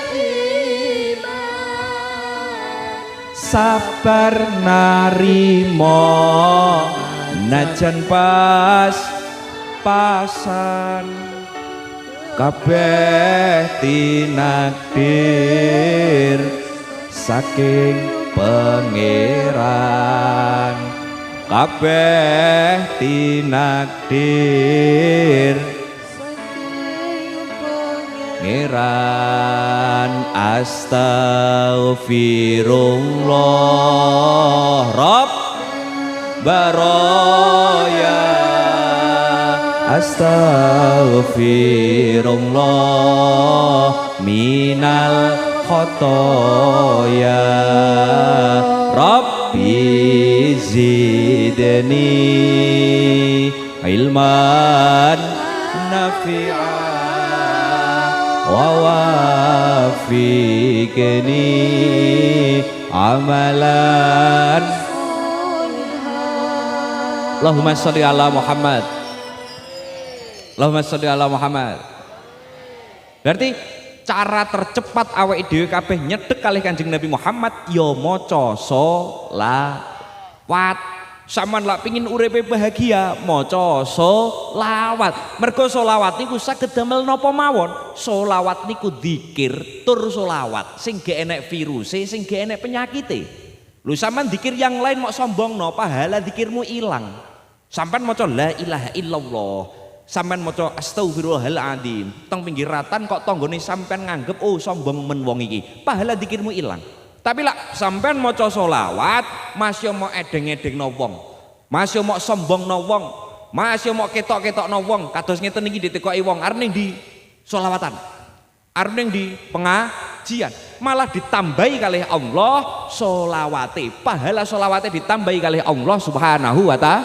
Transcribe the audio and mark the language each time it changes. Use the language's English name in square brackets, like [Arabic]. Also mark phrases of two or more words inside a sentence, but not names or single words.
[Javanese] sabar narimo najan pasan kabeh tinakdir saking pangeran. Kabeh tinakdir pangeran. [Arabic] أستغفر الله رب البرايا. أستغفر الله من الخطايا. ربي زدني علما نافعا ووفقني عملا. اللهم صل على محمد. اللهم صل على محمد. [Javanese] Berarti cara tercepat awake dhewe kabeh nyedhek kalih Kanjeng Nabi Muhammad ya maca sholawat. Saman lak pingin uripe bahagia, maca sholawat. Mergo sholawat niku saged damel napa mawon. Sholawat niku dzikir tur sholawat sing ge enek viruse, sing ge enek penyakite. Lho sampean dzikir [Indonesian] yang lain [Javanese] mok sombongno, pahala dzikirmu ilang. Sampean maca [Arabic] لا إله إلا الله, [Javanese] sampean maca astagfirullahaladzim, teng pinggiratan kok tanggane sampean nganggep oh sombong men wong iki, pahala dzikirmu ilang. Tapi lah sampean maca sholawat masih mau edeng-edengno wong, masih mau sombongno wong, masih mau ketok-ketokno wong, kados ngeten iki ditekoki wong arep ning di sholawatan, arep ning di pengajian, malah ditambahi kalih Allah sholawate, pahala sholawate ditambahi kalih Allah [Arabic] سبحانه وتعالى.